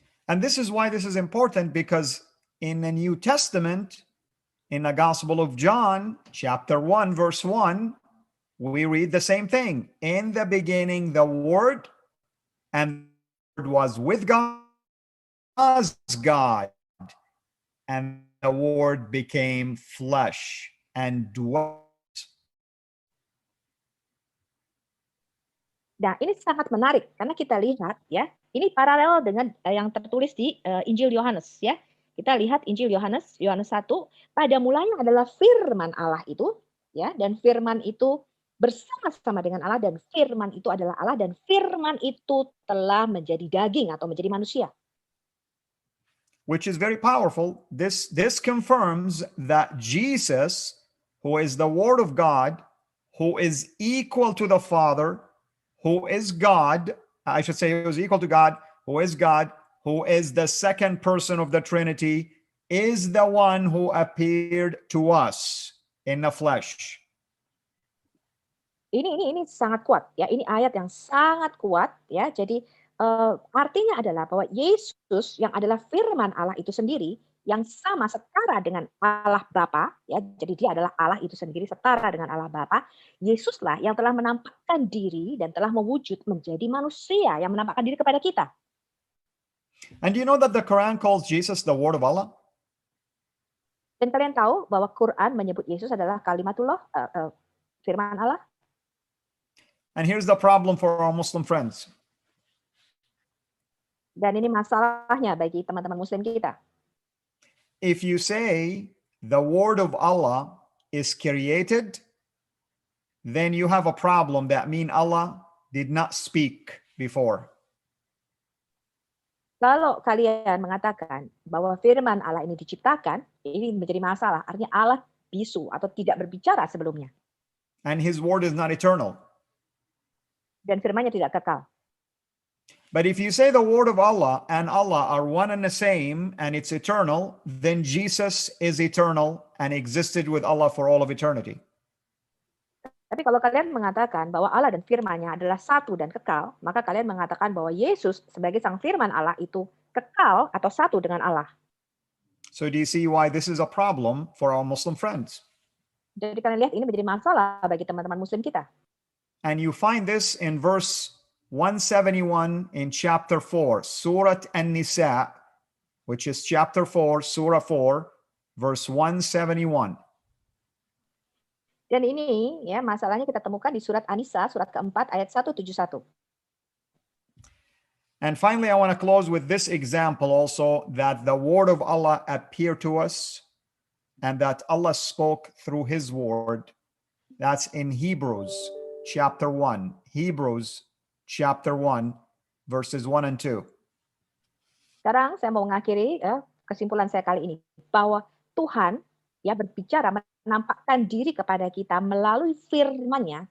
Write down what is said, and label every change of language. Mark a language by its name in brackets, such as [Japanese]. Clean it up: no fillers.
[English] And this is why this is important, because in the New Testament, in the Gospel of John, chapter 1, verse 1, we read the same thing. In the beginning, the Word, and the Word was with God, was God, and the Word became flesh and dwelt. [Indonesian] Nah, ini sangat menarik karena kita lihat ya, ini paralel dengan yang tertulis di Injil Yohanes ya. Kita lihat Injil Yohanes 1, pada mulanya adalah firman Allah itu ya, dan firman itu bersama-sama dengan Allah, dan firman itu adalah Allah, dan firman itu telah menjadi daging atau menjadi manusia. [English] Which is very powerful. This confirms that Jesus, who is the Word of God, who is equal to the Father, who is God, I should say who is equal to God, who is God, who is the second person of the Trinity, is the one who appeared to us in the flesh. [Indonesian] Ini sangat kuat ya. Ini ayat yang sangat kuat ya. Jadi artinya adalah bahwa Yesus yang adalah firman Allah itu sendiri, yang sama setara dengan Allah Bapa ya. Jadi dia adalah Allah itu sendiri setara dengan Allah Bapa. Yesuslah yang telah menampakkan diri dan telah mewujud menjadi manusia yang menampakkan diri kepada kita. [English] And do you know that the Quran calls Jesus the Word of Allah? [Indonesian] Dan kalian tahu bahwa Quran menyebut Yesus adalah kalimatullah, firman Allah. [English] And here's the problem for our Muslim friends. [Indonesian] Dan ini masalahnya bagi teman-teman Muslim kita. [English] If you say the Word of Allah is created, then you have a problem. That means Allah did not speak before. [Indonesian] Kalau kalian mengatakan bahwa firman Allah ini diciptakan, ini menjadi masalah. Artinya Allah bisu atau tidak berbicara sebelumnya. [English] And his word is not eternal. [Indonesian] Dan firman-Nya tidak kekal. [English] But if you say the word of Allah and Allah are one and the same and it's eternal, then Jesus is eternal and existed with Allah for all of eternity. [Indonesian] Tapi kalau kalian mengatakan bahwa Allah dan firman-Nya adalah satu dan kekal, maka kalian mengatakan bahwa Yesus sebagai sang firman Allah itu kekal atau satu dengan Allah. [English] So do you see why this is a problem for our Muslim friends? [Indonesian] Jadi kalian lihat ini menjadi masalah bagi teman-teman Muslim kita. [English] And you find this in verse 171 in chapter 4, Surah An-Nisa, which is chapter 4, Surah 4, verse 171. [Indonesian] Dan ini ya masalahnya kita temukan di surat An-Nisa, surat keempat ayat 171. [English] And finally, I want to close with this example also, that the word of Allah appeared to us and that Allah spoke through his word. That's in Hebrews chapter 1. Hebrews chapter 1, verses 1 and 2. [Indonesian] Sekarang saya mau mengakhiri kesimpulan saya kali ini, bahwa Tuhan ya berbicara, menampakkan diri kepada kita melalui firman-Nya.